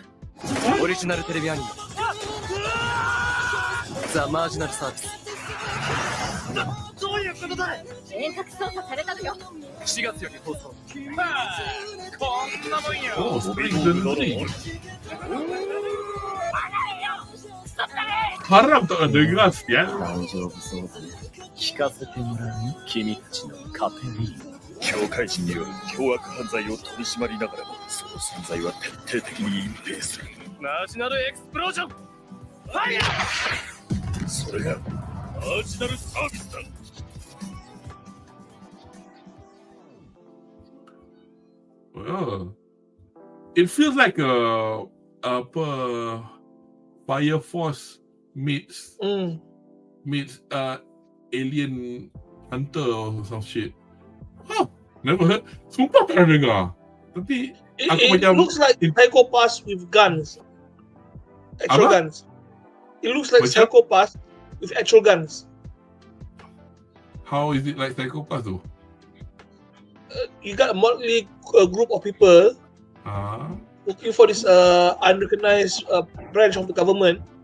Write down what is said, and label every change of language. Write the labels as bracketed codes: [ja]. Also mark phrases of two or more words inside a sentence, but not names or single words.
[ja] オリジナルテレビアニメザ・マージナルサービス。どういうことだ。遠隔操作されたのよ。 4月より放送。まあこんなもんよ。スプリングのね。 [ms] Haram tak ada gelas ya. [ja] 大丈夫そうだね。聞かせてもらうね。君たちのカペリーノ。境界人による凶悪犯罪を取り締まりながらも、その存在は徹底的に隠蔽する。マージナルエクスプロージョン。ファイヤー。それがマージナルサービスだ。 [en] Well, it feels like a Fire Force meets Alien Hunter or some shit. Never heard. [ms] Sumpah tak pernah dengar. Tapi [en] it looks like Psycho Pass with guns. Actual guns. It looks like Psycho Pass with actual guns. How is it like Psycho Pass though? You got a motley group of people working for this unrecognized branch of the government.